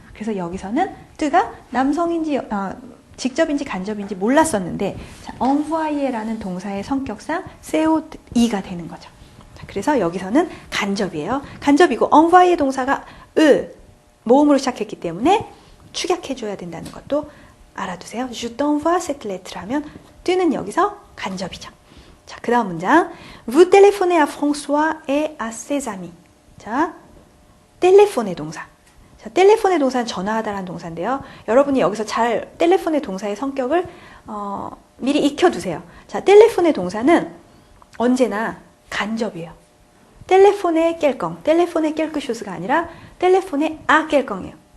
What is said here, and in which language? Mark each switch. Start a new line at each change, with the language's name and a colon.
Korean: 그래서 여기서는 뜨가 남성인지 직접인지 간접인지 몰랐었는데 envoyer라는 동사의 성격상 세오이가 되는 거죠. 자, 그래서 여기서는 간접이에요. 간접이고 envoyer 동사가 모음으로 시작했기 때문에 축약해줘야 된다는 것도 알아두세요.
French: Je t'envoie cette lettre
Korean: 하면 뜨는 여기서 간접이죠. 자, 그 다음 문장.
French: Vous téléphonez à François et à ses amis.
Korean: 자, 텔레폰의 동사. 자, 텔레폰의 동사는 전화하다라는 동사인데요. 여러분이 여기서 잘 텔레폰의 동사의 성격을 미리 익혀두세요. 자, 텔레폰의 동사는 언제나 간접이에요. 텔레폰의 깰껑, 텔레폰의 깰크쇼스가 아니라 텔레폰의 깰껑이에요.